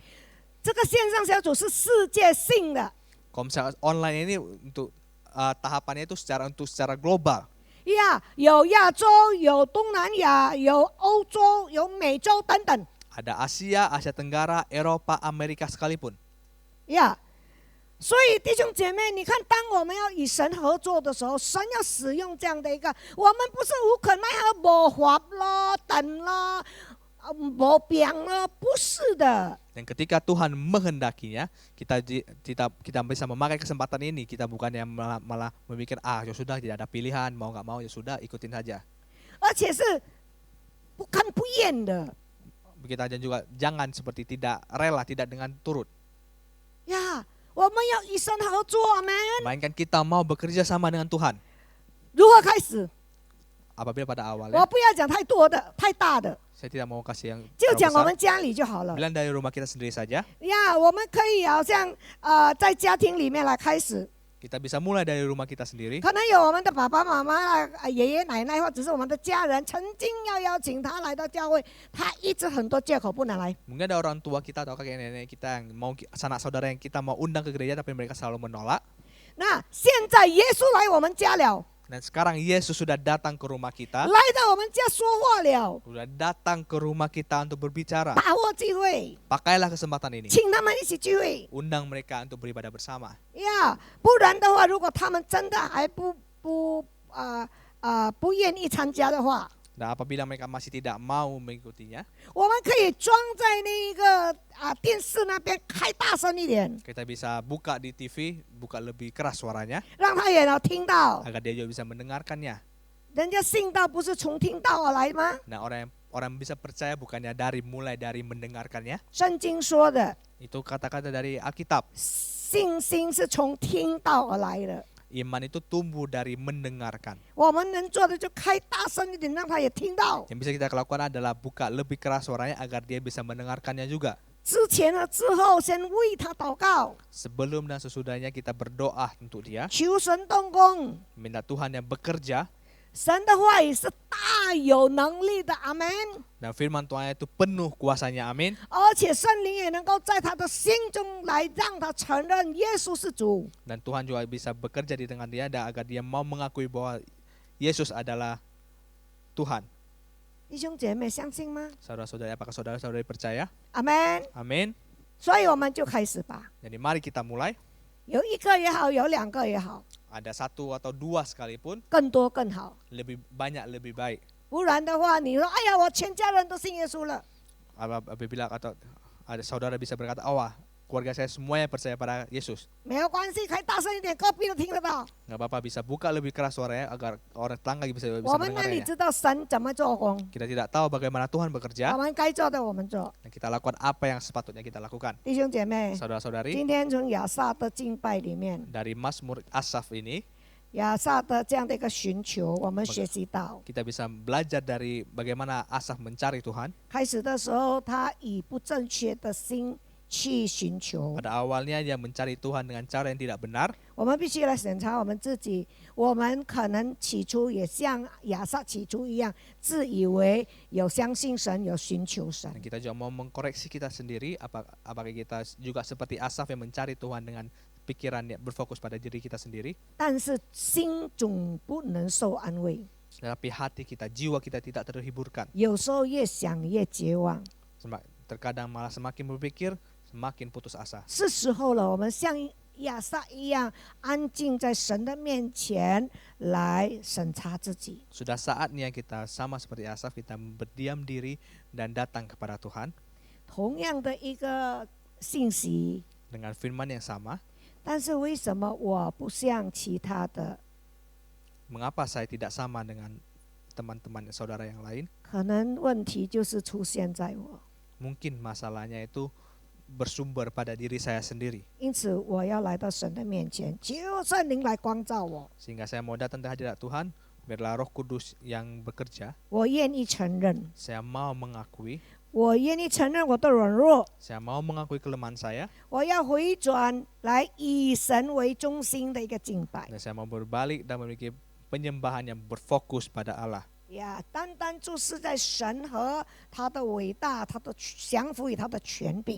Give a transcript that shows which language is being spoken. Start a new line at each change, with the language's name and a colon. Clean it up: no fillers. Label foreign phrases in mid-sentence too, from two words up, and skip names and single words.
Chinese: 这个线上小组是世界性的。
Indonesian: Komsel online ini untuk tahapannya itu secara global.
Chinese: 呀，有亚洲，有东南亚，有欧洲，有美洲等等。
Indonesian: Ada Asia, Asia Tenggara, Eropa, Amerika sekalipun.
Chinese: 呀，所以弟兄姐妹，你看，当我们要与神合作的时候，神要使用这样的一个，我们不是无可奈何、无法咯、等咯、无病咯，不是的。
Indonesian: Dan ketika Tuhan menghendakinya, kita bisa memakai kesempatan ini. Kita bukannya malah memikir, ya sudah tidak ada pilihan, mau nggak mau ya sudah ikutin saja.
Chinese: 而且是不甘不厌的。
Indonesian: Begitu aja juga jangan seperti tidak rela, tidak dengan turut.
Chinese: 呀，我们要与神合作，阿门。
Indonesian: Melainkan kita mau bekerja sama dengan Tuhan.
Chinese: 如何开始？
Indonesian: Apabila pada
Chinese: 我
Indonesian: awalnya,
Chinese: 不要讲太多的、太大的，
Indonesian: saya tidak mau kasih yang
Chinese: 就
Indonesian: terlalu
Chinese: 讲我
Indonesian: besar.
Chinese: 们家里就好了。
Indonesian: Bilang dari rumah kita sendiri saja.
Chinese: 呀，我们可以好像在家庭里面来开始，
Indonesian: Kita bisa mulai dari rumah kita sendiri.
Chinese: 可能有我们的爸爸妈妈爷爷奶奶，或者是我们的家人，曾经要邀请他来到教会，他一直很多借口不能来。
Indonesian: Mungkin ada orang tua kita atau kakek nenek kita yang mau sanak saudara yang kita mau undang ke gereja tapi mereka selalu menolak.
Chinese: 那现在耶稣来我们家了，
Indonesian: Dan sekarang Yesus sudah datang ke rumah kita,
Chinese: 来到我们家说话了，
Indonesian: sudah datang ke rumah kita untuk berbicara.
Chinese: 把握机会，
Indonesian: Pakailah kesempatan ini,
Chinese: 请他们一起聚会。
Indonesian: undang mereka untuk beribadah bersama.
Chinese: 呀，不然的话，如果他们真的还不愿意参加的话，
Indonesian: Dan apabila mereka masih tidak mau mengikutinya,
Chinese: 我们可以装在那个电视那边开大声一点，
Indonesian: kita bisa buka di TV, buka lebih keras suaranya,
Chinese: 让他也能听到。
Indonesian: agar dia juga bisa mendengarkannya.
Chinese: 人家信道不是从听道而来吗？
Indonesian: Nah orang bisa percaya bukannya mulai dari mendengarkannya.
Chinese: 圣经说的，
Indonesian: Itu kata-kata dari Alkitab.
Chinese: 信心是从听道而来的。
Indonesian: Iman itu tumbuh dari mendengarkan.
Chinese: 我们能做的就开大声一点，让他也听到。
Indonesian: Yang bisa kita lakukan adalah buka lebih keras suaranya agar dia bisa mendengarkannya juga.
Chinese: 之前和之后，先为他祷告，
Indonesian: Sebelum dan sesudahnya kita berdoa untuk dia,
Chinese: 求神动工。
Indonesian: minta Tuhan yang bekerja,
Chinese: 神的话语是大有能力的，阿门。
Indonesian: dan firman Tuhan itu penuh kuasanya, amin.
Chinese: 而且圣灵也能够在他的心中来让他承认耶稣是主。
Indonesian: Dan Tuhan juga bisa bekerja di tengah dia dan agar dia mau mengakui bahwa Yesus adalah Tuhan.
Chinese: 弟兄姐妹相信吗？
Indonesian: Saudara-saudari, apakah saudara-saudari percaya?
Chinese: 阿门。
Indonesian: Amin.
Chinese: 所以我们就开始吧，
Indonesian: Jadi mari kita mulai.
Chinese: 有一个也好，有两个也好，
Indonesian: Ada satu atau dua sekalipun,
Chinese: 更多更好。
Indonesian: lebih banyak lebih baik.
Chinese: 不然的话，你说哎呀，我全家人都信耶稣了，
Indonesian: Apabila atau ada saudara bisa berkata, oh keluarga saya semuanya percaya pada Yesus.
Chinese: 没有关系，开大声一点，隔壁都听得到。
Indonesian: Nggak apa-apa, bisa buka lebih keras suaranya agar orang tetangga bisa
Chinese: 我们哪里
Indonesian: mendengarnya.
Chinese: 知道神怎么做工？
Indonesian: Kita tidak tahu bagaimana Tuhan
Chinese: 我
Indonesian: bekerja,
Chinese: 们该做的我们做。
Indonesian: dan kita lakukan apa yang sepatutnya kita lakukan.
Chinese: 弟兄姐妹，
Indonesian: Saudara-saudari,
Chinese: 今天从亚萨的敬拜里面，
Indonesian: dari Mazmur Asaf ini,
Chinese: 亚萨的这样的一个寻求，我们学习到，
Indonesian: kita bisa belajar dari bagaimana Asaf mencari Tuhan.
Chinese: 开始的时候他以不正确的心去寻求。
Indonesian: Pada awalnya dia mencari Tuhan dengan cara yang tidak benar.
Chinese: 我们必须来审查我们自己，我们可能起初也像亚萨起初一样，自以为有相信神，有寻求神
Indonesian: Dan。kita juga mau mengkoreksi kita sendiri, apakah kita juga seperti Asaf yang mencari Tuhan dengan pikiran yang berfokus pada diri kita sendiri.
Chinese: 但是心总不能受安慰，
Indonesian: Tetapi hati kita, jiwa kita tidak terhiburkan.
Chinese: 有时候越想越绝望。
Indonesian: Terkadang malah semakin berpikir, semakin putus asa.
Chinese: 是时候了，我们像亚萨一样，安静在神的面前来审查自己。
Indonesian: Sudah saatnya kita sama seperti Asaf, kita berdiam diri dan datang kepada Tuhan
Chinese: 同样的一个信息，
Indonesian: dengan firman yang sama.
Chinese: 但是为什么我不像其他的？
Indonesian: Mengapa saya tidak sama dengan teman-teman saudara yang lain?
Chinese: 可能问题就是出现在我，
Indonesian: Mungkin masalahnya itu bersumber pada diri saya sendiri.
Chinese: 因此我要来到神的面前，求圣灵来光照我。
Indonesian: Sehingga saya mau datang ke hadirat Tuhan, biarlah Roh Kudus yang bekerja.
Chinese: 我愿意承认，
Indonesian: Saya mau mengakui,
Chinese: 我愿意承认我的软弱，
Indonesian: saya mau mengakui kelemahan saya,
Chinese: 我要回转来以神为中心的一个敬拜。
Indonesian: dan saya mau berbalik dan memiliki penyembahan yang berfokus pada Allah.
Chinese: 呀，单单注视在神和他的伟大，他的降服与他的权柄。